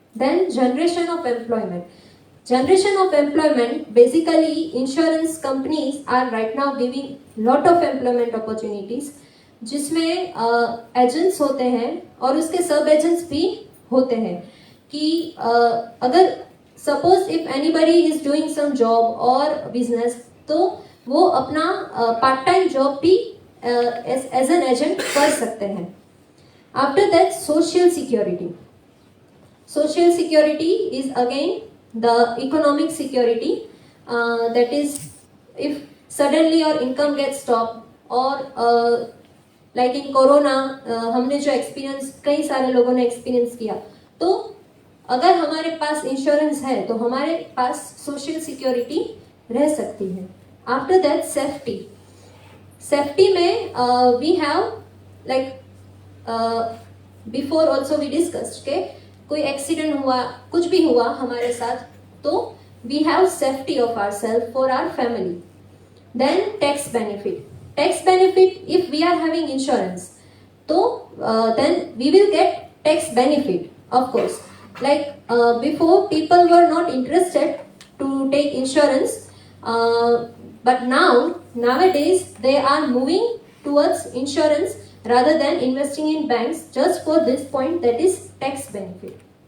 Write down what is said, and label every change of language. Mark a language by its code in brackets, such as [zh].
[en] Then generation of employment. Generation of employment, basically insurance companies are right now giving lot of employment opportunities, [hi] जिसमें agents होते हैं [en] और उसके सब एजेंट्स भी होते हैं. [hi] कि अगर suppose [en] if anybody is doing some job [hi] और बिजनेस, तो वो अपना पार्ट टाइम जॉब भी [en] as an agent [hi] कर सकते हैं. [en] After that social security. Social security is again the economic security, that is if suddenly your income gets stopped or like in corona [hi] हमने जो एक्सपीरियंस, कई सारे लोगों ने एक्सपीरियंस किया, तो अगर हमारे पास इंश्योरेंस है तो हमारे पास सोशल सिक्योरिटी रह सकती है. [en] After that safety. Safety में we have like before also we discussed [hi] के कोई एक्सीडेंट हुआ, कुछ भी हुआ हमारे साथ, तो [en] We have safety of our self for our family. Then tax benefit. Tax benefit, if we are having insurance तो then we will get tax benefit. Of course, like before people were not interested to take insurance, but nowadays they are moving towards insurance rather than investing in banks, just for this point, that is tax benefit.